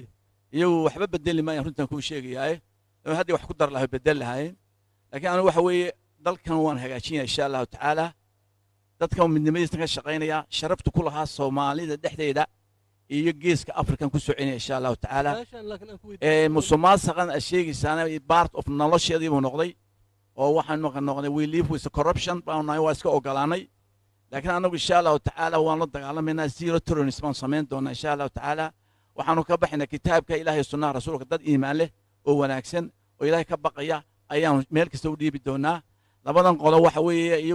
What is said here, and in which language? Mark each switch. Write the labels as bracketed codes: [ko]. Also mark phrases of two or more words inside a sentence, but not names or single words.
[so] iyagu waxba bedeli maayaan runtan kuu sheegayaaye haddii wax ku dar lahay bedel lahaayeen laakiin anigu waxa weeye dalkan waan hagaajinaya [ar] إن شاء الله تعالى [so] dadkan midnimadiisna ka shaqaynaya sharaftu ku lahaa soomaalida dhexdeeda iyo geeska afrikan ku soo celinaya [ar] إن شاء الله تعالى [so] musuqmaasuqan aad sheegaysaana [en] part of [so] nolosheedii buu noqday oo waxaan noqonay [en] we live with corruption [so] baan nahay waa iska ogolaanay laakiin anagu [ar] إن شاء الله تعالى [so] waan la dagaalamaynaa [en] zero tolerance [so] baan samayn doonaa [ar] إن شاء الله تعالى [so] waxaanu ka baxaynaa kitaabka ilaahay sunnaha rasuulka dad iimaan leh oo wanaagsan oo ilaahay ka baqaya ayaanu meel kasta u dhiibi doonaa labadan qolo waxa weeye iyagu